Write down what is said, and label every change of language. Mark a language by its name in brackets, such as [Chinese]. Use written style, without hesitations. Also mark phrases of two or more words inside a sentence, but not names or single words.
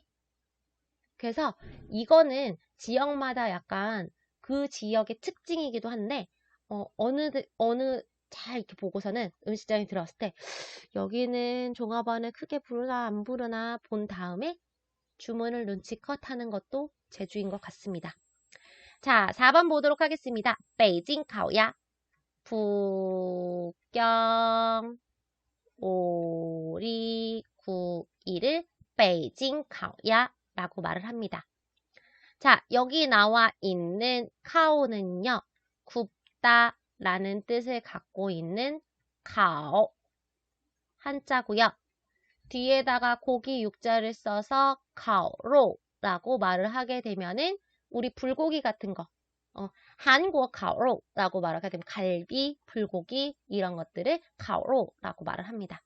[Korean] 그래서 이거는 지역마다 약간 그 지역의 특징이기도 한데 어느 잘 이렇게 보고서는 음식점에 들어갔을 때 여기는 종업원을 크게 부르나 안 부르나 본 다음에 주문을 눈치껏 하는 것도 제주인 것 같습니다. 자, 4번 보도록 하겠습니다. 北京烤鸭 북경 오리구이를 北京烤鸭 라고 말을 합니다. 자, 여기 나와 있는 카오는요. 굽다 라는 뜻을 갖고 있는 카오 한자고요. 뒤에다가 고기 육자를 써서 카오로 라고 말을 하게 되면은 우리 불고기 같은 거 한국 카오로 라고 말하게 되면 갈비, 불고기 이런 것들을 카오로 라고 말을 합니다.